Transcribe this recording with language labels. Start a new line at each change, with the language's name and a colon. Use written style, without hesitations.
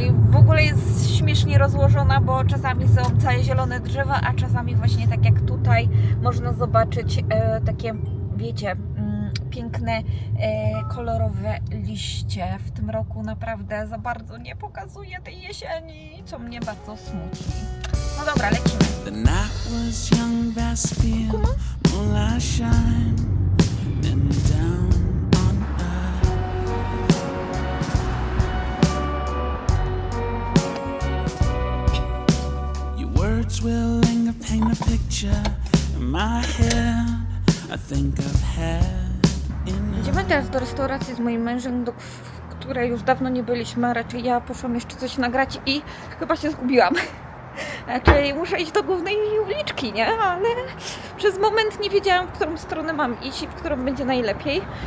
Polish: W ogóle jest śmiesznie rozłożona, bo czasami są całe zielone drzewa, a czasami właśnie tak jak tutaj można zobaczyć takie, wiecie, piękne, kolorowe liście. W tym roku naprawdę za bardzo nie pokazuje tej jesieni, co mnie bardzo smuci. No dobra, lecimy.
English: The night was young, vast field, moonlight shine, and down on earth. Your words will linger, paint a picture in my head. I think I've had.
Polish: Idziemy teraz do restauracji z moim mężem, do której już dawno nie byliśmy, a raczej ja poszłam jeszcze coś nagrać i chyba się zgubiłam. Raczej muszę iść do głównej uliczki, nie? Ale przez moment nie wiedziałam, w którą stronę mam iść i w którą będzie najlepiej.